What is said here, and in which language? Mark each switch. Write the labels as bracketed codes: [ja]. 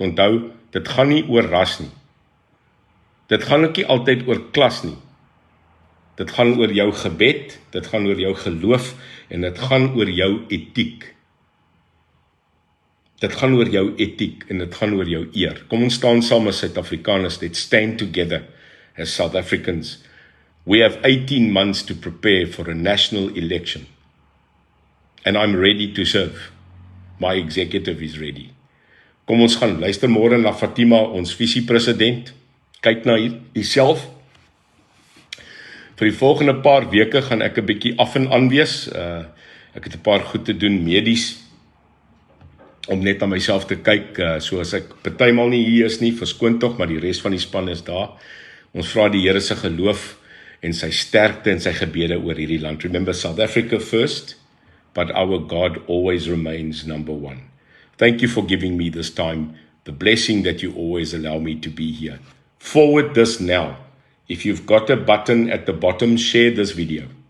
[af] Onthou, dit gaan nie oor ras nie. Dit gaan ook nie altyd oor klas nie. Dit gaan oor jou gebed, dit gaan oor jou geloof, en dit gaan oor jou etiek. Dit gaan oor jou etiek, en dit gaan oor jou eer. Kom ons staan saam as Suid-Afrikaners, [en] let's stand together as South Africans. We have 18 months to prepare for a national election. And I'm ready to serve. My executive is ready. [af] Kom ons gaan luister môre na Fatima, ons visiepresident. Kyk na jouself. Vir die volgende paar weke gaan ek 'n bietjie af en aan wees. Ek het 'n paar goed te doen medies, om net aan myself te kyk, soos ek partymal nie hier is nie, verskoon tog, maar die res van die span is daar. Ons vra die Here se geloof en sy sterkte en sy gebede oor hierdie land. [en] Remember, South Africa first, but our God always remains number one. Thank you for giving me this time, the blessing that you always allow me to be here. Forward this now. If you've got a button at the bottom, share this video.